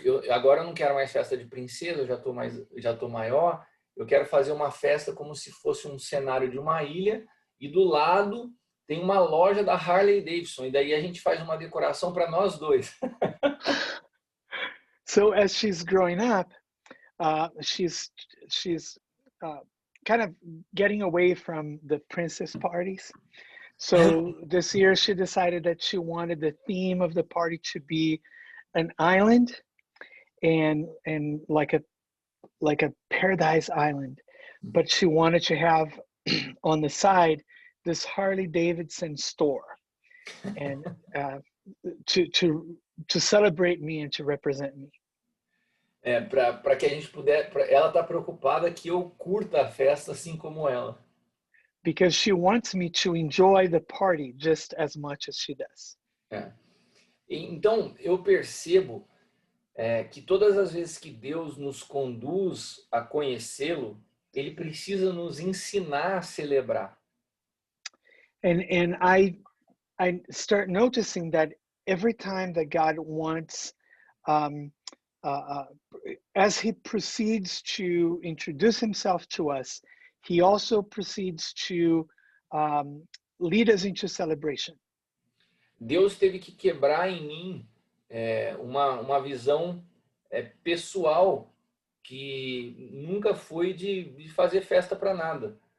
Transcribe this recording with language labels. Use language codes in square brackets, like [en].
[pt] Agora eu não quero mais festa de princesa, eu já tô maior, eu quero fazer uma festa como se fosse um cenário de uma ilha e do lado tem uma loja da Harley Davidson e daí a gente faz uma decoração para nós dois. [en] So as she's growing up, she's kind of getting away from the princess parties. So this year she decided that she wanted the theme of the party to be an island and like a paradise island, but she wanted to have on the side this Harley Davidson store and to celebrate me and to represent me. [pt] Para que a gente ela está preocupada que eu curta a festa assim como ela. [en] Because she wants me to enjoy the party just as much as she does. [pt] Então eu percebo que todas as vezes que Deus nos conduz a conhecê-lo, ele precisa nos ensinar a celebrar. [en] And I start noticing that every time that God wants, as he proceeds to introduce himself to us, he also proceeds to lead us into celebration. [pt] Deus teve que quebrar em mim uma visão pessoal que nunca foi de fazer festa para nada.